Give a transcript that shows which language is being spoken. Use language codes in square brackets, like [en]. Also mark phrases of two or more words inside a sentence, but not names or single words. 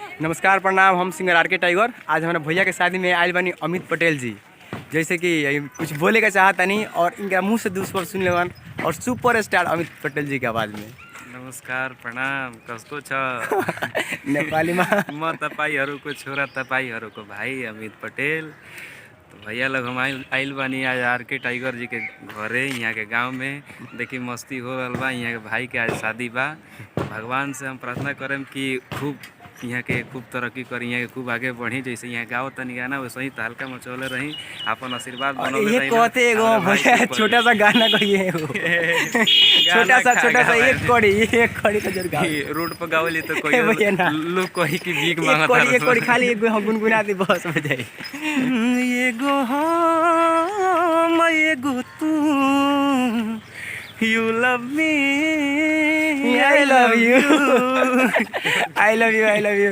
[bho] नमस्कार प्रणाम। हम सिंगर आर के टाइगर। आज हमारे भैया के शादी में आयल बनी अमित पटेल जी। जैसे कि कुछ बोले का चाहता नहीं और इनका मुंह से दूसर सुन लेवन और सुपर स्टार अमित पटेल जी के आवाज में। [ne] नमस्कार प्रणाम। कस्तो छ [bho] नेपाली में [ne] म तपाईहरूको छोरा तपाईहरूको भाइ अमित पटेल। [bho] तो भैया लोग हम आइल बानी आज आर के टाइगर जी के घरे, यहाँ के गांव में। देखी मस्ती हो रहा बा। यहाँ के भाई के आज शादी बा। भगवान से हम प्रार्थना करें कि खूब यहाँ के खूब तरक्की करी, यहाँ के खूब आगे बढ़ी। जैसे यहाँ गाँव तनी गाना वैसे ही तहलका मचौले रही, अपन आशीर्वाद बनौले रही। कहते एगो भैया छोटा सा गाना कहिए छोटा सा एक कड़ी तो जरूर गाओ। रोड पर गावली तो कोई लोग कही कि भीख मांगता एक कड़ी खाली एक गुनगुना दी बस हो जाए। एगो हम एगो तू, [en] you love me, I love you, I love you, I love you।